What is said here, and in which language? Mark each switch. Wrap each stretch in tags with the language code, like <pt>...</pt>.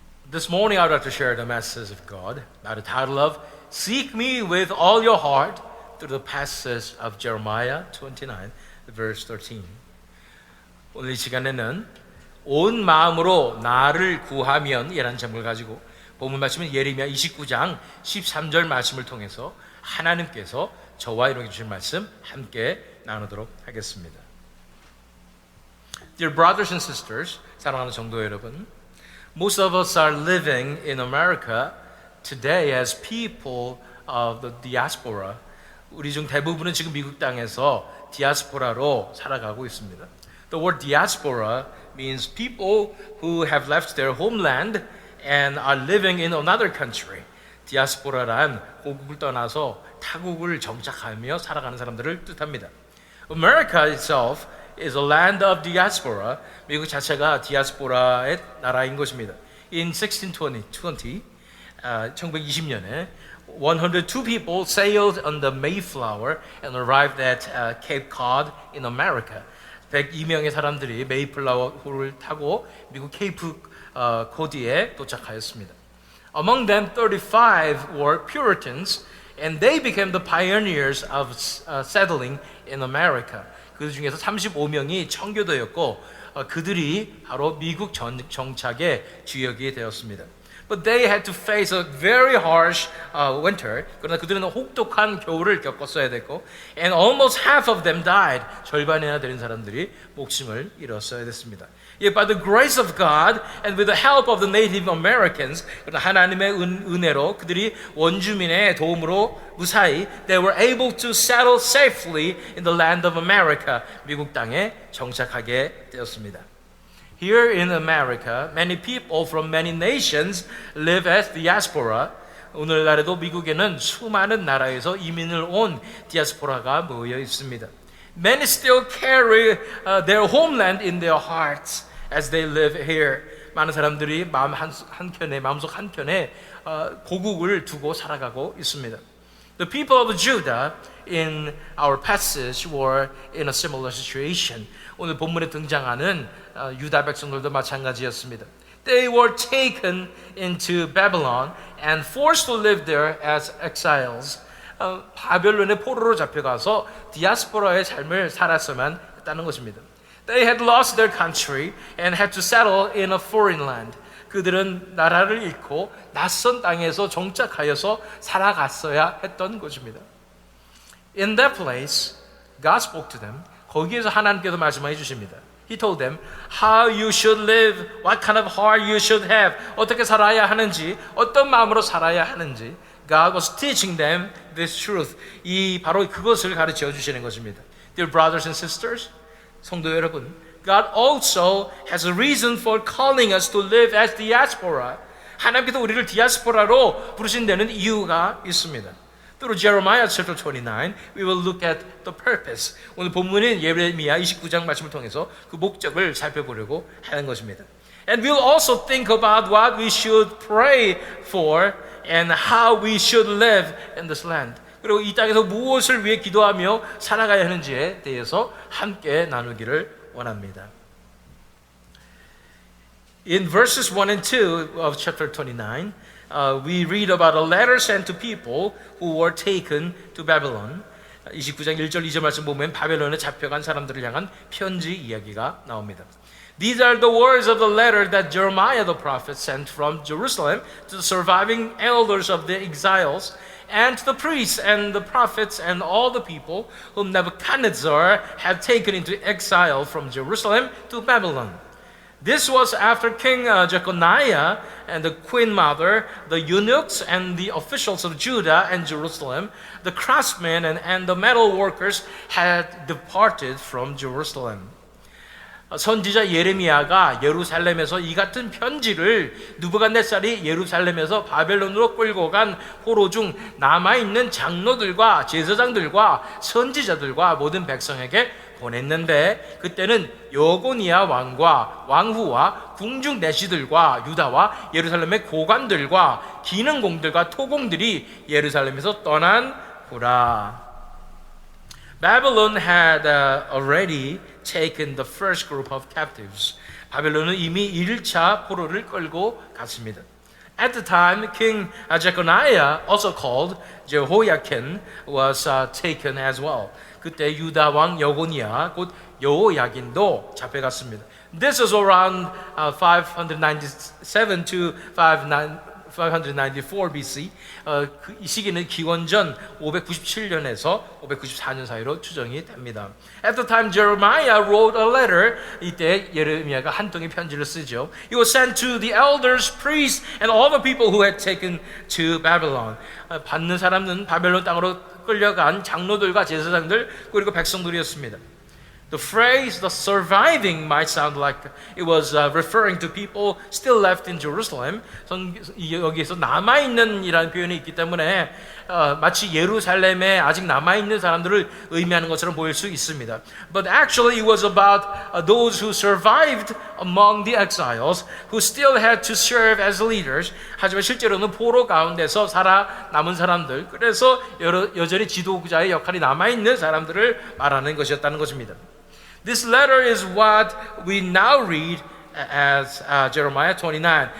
<en>This morning I would like to share the message of God by the title of Seek Me with All Your Heart through the passage of Jeremiah 29, verse 13.</en> <ko>오늘 이 시간에는 온 마음으로 나를 구하면 이라는 제목을 가지고 본문 말씀은 예레미야 29장 13절 말씀을 통해서 하나님께서 저와 이루게 주신 말씀 함께 나누도록 하겠습니다.</ko> <en>Dear brothers and sisters,</en> <ko>사랑하는 성도 여러분,</ko> <en>most of us are living in America today as people of the diaspora.</en> <ko>우리 중 대부분은 지금 미국 땅에서 디아스포라로 살아가고 있습니다.</ko> <en>The word diaspora means people who have left their homeland and are living in another country.</en> <ko>디아스포라란 고국을 떠나서 타국을 정착하며 살아가는 사람들을 뜻합니다.</ko> <en>America itself is a land of diaspora.</en> <ko>미국 자체가 디아스포라의 나라인 것입니다.</ko> <en>In 1620, 1920년에 102 people sailed on the Mayflower and arrived at Cape Cod in America.</en> <ko>102명의 사람들이 메이플라워호를 타고 미국 케이프 코디에 도착하였습니다.</ko> <en>Among them, 35 were Puritans, and they became the pioneers of settling in America.</en> <ko>그 중에서 35명이 청교도였고 그들이 바로 미국 정착의 주역이 되었습니다.</ko> <en>But they had to face a very harsh winter.</en> <ko>그러나 그들은 혹독한 겨울을 겪었어야 됐고,</ko> <en>and almost half of them died.</en> <ko>절반이나 되는 사람들이 목숨을 잃었어야 됐습니다.</ko> <en>Yet by the grace of God and with the help of the Native Americans,</en> <ko>하나님의 은혜로 그들이 원주민의 도움으로 무사히</ko> <en>they were able to settle safely in the land of America.</en> <ko>미국 땅에 정착하게 되었습니다.</ko> <en>Here in America, many people from many nations live as diaspora.</en> <ko>오늘날에도 미국에는 수많은 나라에서 이민을 온 디아스포라가 모여 있습니다.</ko> <en>Many still carry their homeland in their hearts as they live here.</en> <ko>많은 사람들이 마음속 한켠에 고국을 두고 살아가고 있습니다.</ko> <en>The people of Judah in our passage were in a similar situation.</en> <ko>오늘 본문에 등장하는 유다 백성들도 마찬가지였습니다.</ko> <en>They were taken into Babylon and forced to live there as exiles.</en> <ko>바벨론의 포로로 잡혀가서 디아스포라의 삶을 살았어만 했다는 것입니다.</ko> <en>They had lost their country and had to settle in a foreign land.</en> <ko>그들은 나라를 잃고 낯선 땅에서 정착하여서 살아갔어야 했던 것입니다.</ko> <en>In that place, God spoke to them.</en> <ko>거기에서 하나님께서 말씀해 주십니다.</ko> <en>He told them how you should live, what kind of heart you should have,</en> <ko>어떻게 살아야 하는지, 어떤 마음으로 살아야 하는지.</ko> <en>God was teaching them this truth.</en> <ko>바로 그것을 가르쳐 주시는 것입니다.</ko> <en>Dear brothers and sisters,</en> <ko>성도 여러분,</ko> <en>God also has a reason for calling us to live as diaspora.</en> <ko>하나님께서 우리를 디아스포라로 부르신 데는 이유가 있습니다.</ko> <en>Through Jeremiah chapter 29, we will look at the purpose.</en> <ko>오늘 본문인 예레미야 29장 말씀을 통해서 그 목적을 살펴보려고 하는 것입니다.</ko> <en>And we'll also think about what we should pray for and how we should live in this land.</en> <ko>그리고 이 땅에서 무엇을 위해 기도하며 살아가야 하는지에 대해서 함께 나누기를 원합니다.</ko> <en>In verses 1 and 2 of chapter 29, we read about a letter sent to people who were taken to Babylon.</en> <ko>29장 1절 2절 말씀 보면 바벨론에 잡혀간 사람들을 향한 편지 이야기가 나옵니다.</ko> <en>These are the words of the letter that Jeremiah the prophet sent from Jerusalem to the surviving elders of the exiles and to the priests and the prophets and all the people whom Nebuchadnezzar had taken into exile from Jerusalem to Babylon. This was after King Jeconiah and the queen mother, the eunuchs and the officials of Judah and Jerusalem, the craftsmen and the metal workers had departed from Jerusalem.</en> <ko>선지자 예레미야가 예루살렘에서 이 같은 편지를 느부갓네살이 예루살렘에서 바벨론으로 끌고 간 포로 중 남아있는 장로들과 제사장들과 선지자들과 모든 백성에게 보냈는데 그때는 여고니아 왕과 왕후와 궁중 내시들과 유다와 예루살렘의 고관들과 기능공들과 토공들이 예루살렘에서 떠난 후라.</ko> <en>Babylon had already taken the first group of captives.</en> <ko>바벨론은 이미 1차 포로를 끌고 갔습니다.</ko> <en>At the time, King Jeconiah, also called Jehoiakim, was taken as well.</en> <ko>그때 유다 왕 여고니아, 곧 여호야긴도 잡혀갔습니다.</ko> <en>This was around 597 to 594 BC.</en> <ko>이 시기는 기원전 597년에서 594년 사이로 추정이 됩니다.</ko> <en>At the time, Jeremiah wrote a letter.</en> <ko>이때 예레미야가 한 통의 편지를 쓰죠.</ko> <en>It was sent to the elders, priests, and all the people who had taken to Babylon.</en> <ko>받는 사람은 바벨론 땅으로 끌려간 장로들과 제사장들 그리고 백성들이었습니다.</ko> <en>The phrase "the surviving" might sound like it was referring to people still left in Jerusalem.</en> <ko>여기에서 남아 있는이라는 표현이 있기 때문에 마치 예루살렘에 아직 남아 있는 사람들을 의미하는 것처럼 보일 수 있습니다.</ko> <en>But actually, it was about those who survived among the exiles, who still had to serve as leaders.</en> <ko>하지만 실제로는 포로 가운데서 살아남은 사람들, 그래서 여전히 지도자의 역할이 남아 있는 사람들을 말하는 것이었다는 것입니다.</ko> <en>This letter is what we now read as Jeremiah 29.</en>